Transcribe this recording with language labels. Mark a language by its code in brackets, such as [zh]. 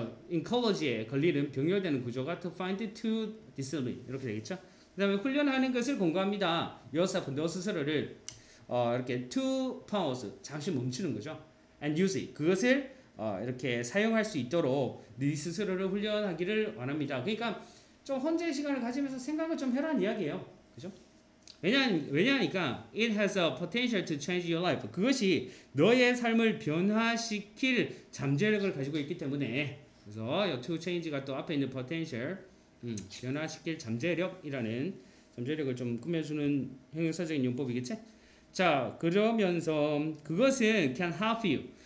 [ko] encourage에 걸리는 병렬되는 구조가 [en] to find, to discipline [ko] 이렇게 되겠죠. 그 다음에 훈련하는 것을 권고합니다. yourself, 너 스스로를 이렇게 [en] to pause [ko] 잠시 멈추는 거죠. [en] and use it [ko] 그것을 이렇게 사용할 수 있도록 네 스스로를 훈련하기를 원합니다. 그러니까 좀 혼자의 시간을 가지면서 생각을 좀 해라는 이야기예요. 그죠? 왜냐하니까 [en] it has a potential to change your life. [ko] 그것이 너의 삶을 변화시킬 잠재력을 가지고 있기 때문에 그래서 to change가 또 앞에 있는 potential 변화시킬 잠재력이라는 잠재력을 좀 꾸며주는 형용사적인 용법이겠지? 자 그러면서 그것은 [en] can help you.